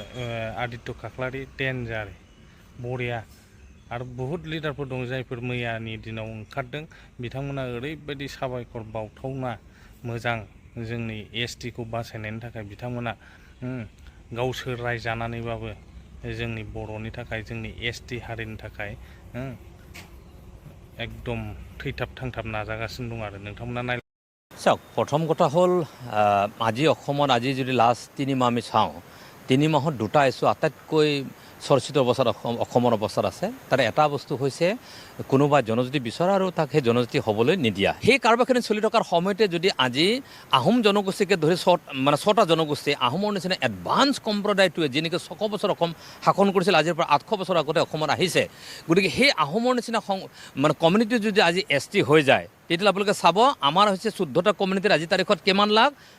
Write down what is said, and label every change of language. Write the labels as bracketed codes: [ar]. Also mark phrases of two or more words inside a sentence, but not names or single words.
[brx] आदित्य खाख्लारि डेन्जार बरिया आरो बहुद लिडारफोर दं जायफोर मैयानि दिनाव ओंखारदों बिथांमोना ओरैबायदि साबायखर बावथावना मोजां जोंनि एसटि खौ बासायनायनि थाखाय बिथांमोना गावसोर रायजानानैबाबो जोंनि बर'नि थाखाय जोंनि एसटि हारिनि थाखाय एकदम थैथाब थांथाब नाजागासिनो दं आरो नोंथांमोना नाय [as] চাওক প্ৰথম কথা হ'ল আজি অসমত আজি যদি লাষ্ট 3 মাহ আমি চাওঁ 3 মাহত দুটা ইছ্যু আটাইতকৈ চৰ্চিত অৱস্থাত অসমৰ অৱস্থাত আছে তাৰে এটা বস্তু হৈছে কোনোবা জনজাতি বিচৰা আৰু তাক সেই জনজাতি হ'বলৈ নিদিয়া সেই কাৰবাৰখিনি চলি থকাৰ সময়তে যদি আজি আহোম জনগোষ্ঠীকে ধৰি ছটা জনগোষ্ঠী আহোমৰ নিচিনা এডভান্স সম্প্ৰদায়টোৱে যেনেকৈ 600 বছৰ অসম শাসন কৰিছিল আজিৰ পৰা 800 বছৰ আগতে অসমত আহিছে গতিকে সেই আহোমৰ নিচিনা কমিউনিটি যদি আজি এছটি হৈ যায় তেতিয়াহ'লে আপোনালোকে চাব আমাৰ হৈছে 14টা কমিউনিটিৰ আজি তাৰিখত কিমান লাখ